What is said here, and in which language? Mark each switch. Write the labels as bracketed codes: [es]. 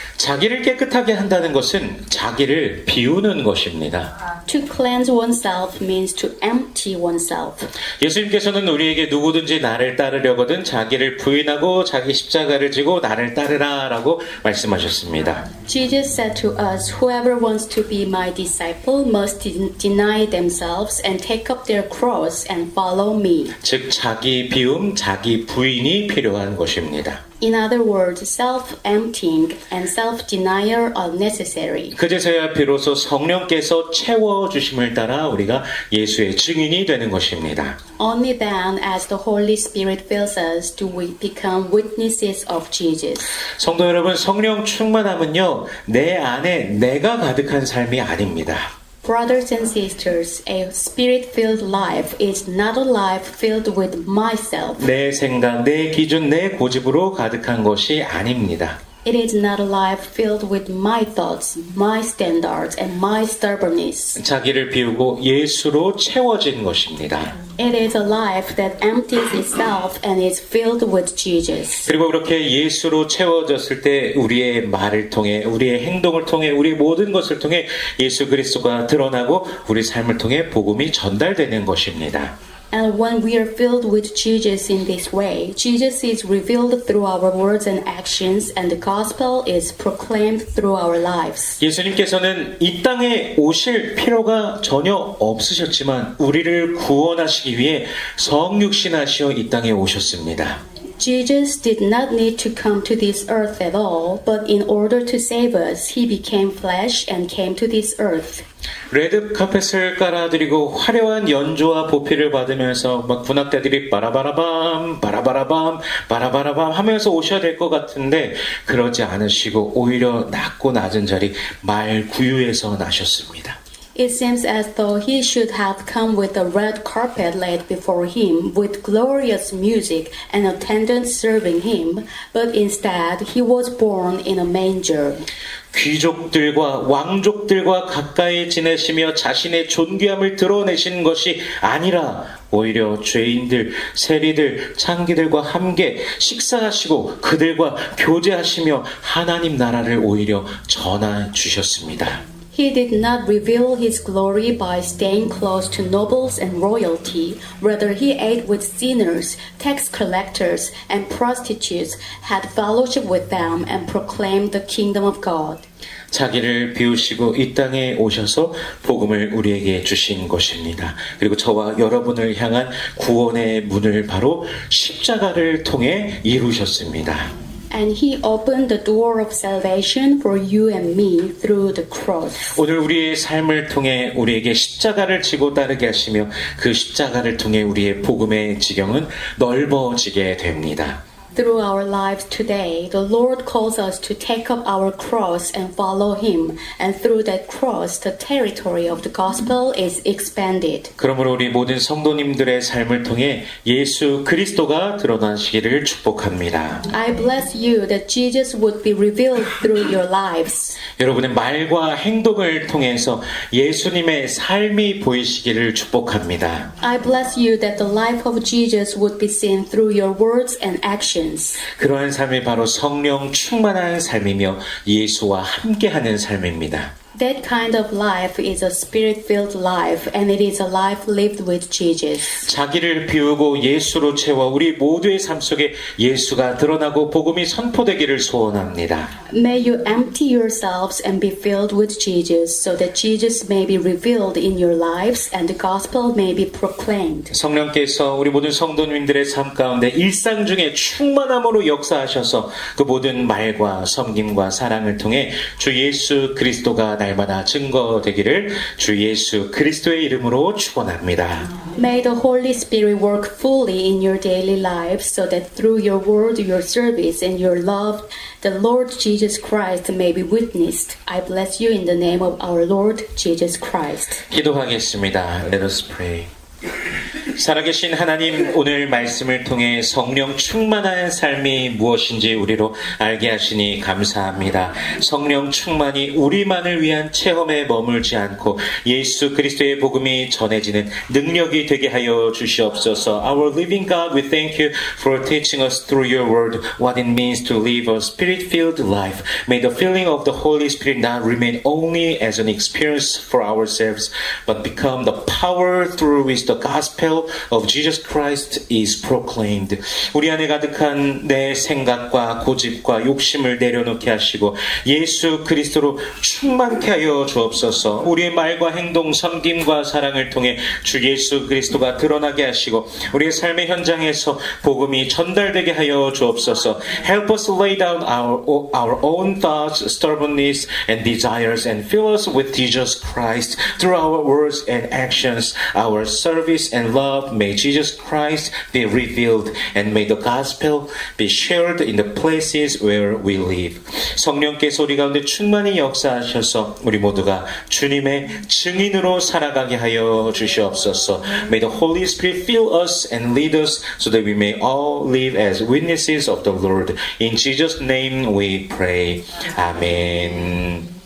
[ko] 자기를 깨끗하게 한다는 것은 자기를 비우는 것입니다. [en] To cleanse oneself means to empty oneself. [ko] 예수님께서는 우리에게 누구든지 나를 따르려거든 자기를 부인하고 자기 십자가를 지고 나를 따르라 라고 말씀하셨습니다. [en] Jesus said to us, whoever wants to be my disciple must deny themselves and take up their cross and follow me. [ko] 즉 자기 비움, 자기 부인이 필요한 것입니다. [en] In other words, self-emptying and self-denial are necessary. [ko] 그제서야 비로소 성령께서 채워주심을 따라 우리가 예수의 증인이 되는 것입니다. [en] Only then, as the Holy Spirit fills us, do we become witnesses of Jesus. [ko] 성도 여러분, 성령 충만함은요, 내 안에 내가 가득한 삶이 아닙니다. [en] Brothers and sisters, a spirit-filled life is not a life filled with myself. [ko] 내 생각, 내 기준, 내 고집으로 가득한 것이 아닙니다. [en] It is not a life filled with my thoughts, my standards, and my stubbornness. [ko] 자기를 비우고 예수로 채워진 것입니다. [en] It is a life that empties itself and is filled with Jesus. [ko] 그리고 그렇게 예수로 채워졌을 때 우리의 말을 통해, 우리의 행동을 통해, 우리의 모든 것을 통해 예수 그리스도가 드러나고 우리 삶을 통해 복음이 전달되는 것입니다. [en] And when we are filled with Jesus in this way, Jesus is revealed through our words and actions, and the gospel is proclaimed through our lives. [ko] 예수님께서는 이 땅에 오실 필요가 전혀 없으셨지만 우리를 구원하시기 위해 성육신하시어 이 땅에 오셨습니다. [en] Jesus did not need to come to this earth at all, but in order to save us, he became flesh and came to this earth. [ko] 레드 카펫을 깔아드리고 화려한 연주와 보필을 받으면서 막 군악대들이 바라바라밤 바라바라밤 바라바라밤 하면서 오셔야 될 것 같은데 그러지 않으시고 오히려 낮고 낮은 자리 말구유에서 나셨습니다. [en] It seems as though he should have come with a red carpet laid before him, with glorious music and attendants serving him, but instead he was born in a manger. [ko] 귀족들과 왕족들과 가까이 지내시며 자신의 존귀함을 드러내신 것이 아니라 오히려 죄인들, 세리들, 창기들과 함께 식사하시고 그들과 교제하시며 하나님 나라를 오히려 전해 주셨습니다. [en] He did not reveal his glory by staying close to nobles and royalty. Rather, he ate with sinners, tax collectors, and prostitutes, had fellowship with them, and proclaimed the kingdom of God. [ko] 자기를 비우시고 이 땅에 오셔서 복음을 우리에게 주신 것입니다. 그리고 저와 여러분을 향한 구원의 문을 바로 십자가를 통해 이루셨습니다. [en] And he opened the door of salvation for you and me through the cross. [ko] 오늘 우리의 삶을 통해 우리에게 십자가를 지고 따르게 하시며 그 십자가를 통해 우리의 복음의 지경은 넓어지게 됩니다. [en] Through our lives today, the Lord calls us to take up our cross and follow Him. And through that cross, the territory of the gospel is expanded. [ko] 그러므로 우리 모든 성도님들의 삶을 통해 예수 그리스도가 드러나시기를 축복합니다. [en] I bless you that Jesus would be revealed through your lives. [ko] 여러분의 말과 행동을 통해서 예수님의 삶이 보이시기를 축복합니다. [en] I bless you that the life of Jesus would be seen through your words and actions. [ko] 그러한 삶이 바로 성령 충만한 삶이며 예수와 함께하는 삶입니다. [en] That kind of life is a spirit-filled life, and it is a life lived with Jesus. [ko] 자기를 비우고 예수로 채워 우리 모두의 삶 속에 예수가 드러나고 복음이 선포되기를 소원합니다. [en] May you empty yourselves and be filled with Jesus, so that Jesus may be revealed in your lives and the gospel may be proclaimed. [ko] 성령께서 우리 모든 성도님들의 삶 가운데 일상 중에 충만함으로 역사하셔서 그 모든 말과 섬김과 사랑을 통해 주 예수 그리스도가 날마다 증거되기를 주 예수 그리스도의 이름으로 축원합니다. [en] May the Holy Spirit work fully in your daily lives, so that through your word, your service, and your love, the Lord Jesus Christ may be witnessed. I bless you in the name of our Lord Jesus Christ. [ko] 기도하겠습니다. [en] Let us pray. [ko] 살아계신 하나님, 오늘 말씀을 통해 성령 충만한 삶이 무엇인지 우리로 알게 하시니 감사합니다. 성령 충만이 우리만을 위한 체험에 머물지 않고 예수 그리스도의 복음이 전해지는 능력이 되게 하여 주시옵소서. [en] Our living God, we thank you for teaching us through your word what it means to live a spirit-filled life. May the filling of the Holy Spirit not remain only as an experience for ourselves, but become the power through which the gospel gospel of Jesus Christ is proclaimed. [ko] 우리 안에 가득한 내 생각과 고집과 욕심을 내려놓게 하시고 예수 그리스도로 충만케 하여 주옵소서. 우리의 말과 행동, 섬김과 사랑을 통해 주 예수 그리스도가 드러나게 하시고 우리의 삶의 현장에서 복음이 전달되게 하여 주옵소서. [en] Help us lay down our own thoughts, stubbornness and desires and fill us with Jesus Christ through our words and actions, our service and love. May Jesus Christ be revealed and may the gospel be shared in the places where we live. [ko] 성령께서 우리 가운데 충만히 역사하셔서 우리 모두가 주님의 증인으로 살아가게 하여 주시옵소서. [en] May the Holy Spirit fill us and lead us so that we may all live as witnesses of the Lord. In Jesus' name we pray. Amen.